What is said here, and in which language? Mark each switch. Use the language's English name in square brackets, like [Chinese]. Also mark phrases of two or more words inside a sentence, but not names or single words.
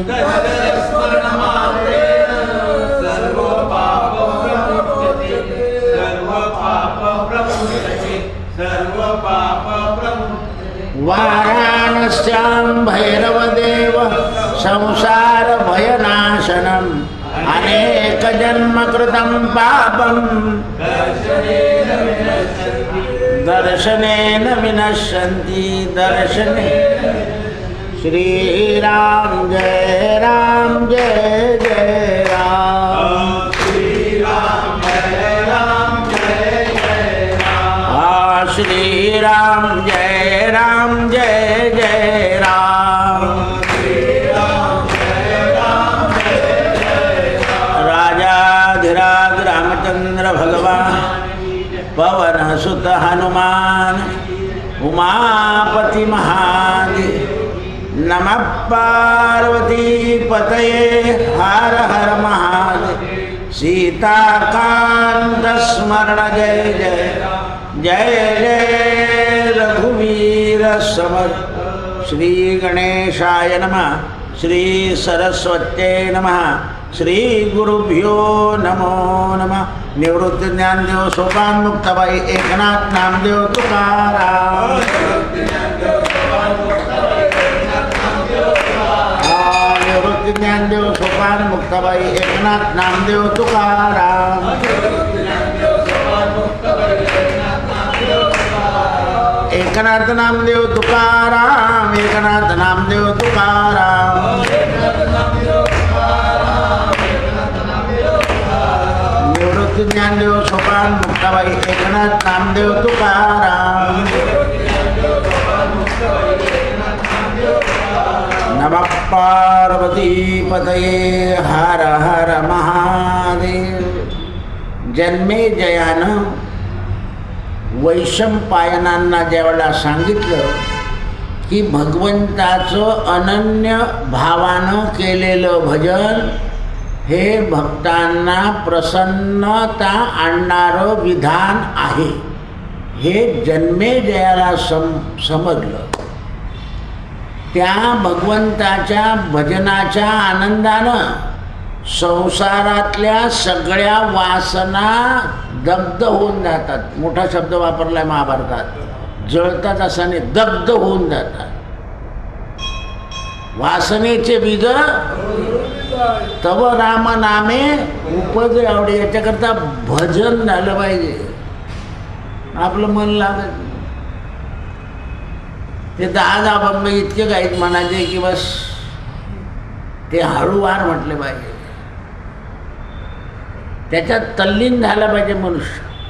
[Sanskrit] वाराणस्यां भैरवदेव संसार भयनाशनम् अनेकजन्मकृतं पापं दर्शनेन विनश्यन्ति दर्शने. श्रीराम जय राम जय जय राम. श्रीराम जय राम जय जय राम. श्रीराम जय राम जय जय राम. राजाधिराज रामचंद्र भगवान पवन सुत हनुमान उमापति महादेव नमः पार्वती पतये हर हर महादेव. [Marathi] सीताकांत स्मरण जय जय जय जय रघुवीर समर्थ. [Sanskrit] श्री गणेशाय नमः. श्री सरस्वत्यै नमः. श्री गुरुभ्यो नमो नमः. [Marathi] निवृत्ती ज्ञानदेव सोपान मुक्ताबाई एकनाथ नामदेव तुकाराम. निवृत्ती ज्ञानदेव सोपान मुक्ताबाई एकनाथ नामदेव तुकाराम. एकनाथ नामदेव तुकाराम. एकनाथ नामदेव तुकाराम. निवृत्ती ज्ञानदेव सोपान मुक्ताबाई एकनाथ नामदेव तुकाराम. [Sanskrit] नमः पार्वतीपतये हर हर महादेव. [Marathi] जन्मेजयानं वैशंपायनांना ज्यावेळेला सांगितलं की भगवंताचं अनन्य भावानं केलेलं भजन हे भक्तांना प्रसन्नता आणणारं विधान आहे, हे जन्मेजयाला समजलं. त्या भगवंताच्या भजनाच्या आनंदानं संसारातल्या सगळ्या वासना दग्ध होऊन जातात. मोठा शब्द वापरलाय महाभारतात. जळतात असं नाही, दग्ध होऊन जातात. वासनेचे बीज तव राम नामे उपज आवडे. याच्याकरता भजन झालं पाहिजे, आपलं मन लागत नाही. ते 10 बंबे इतके गाईत म्हणायचे की बस ते हळूवार म्हटले पाहिजे. त्याच्यात तल्लीन झाला पाहिजे मनुष्य.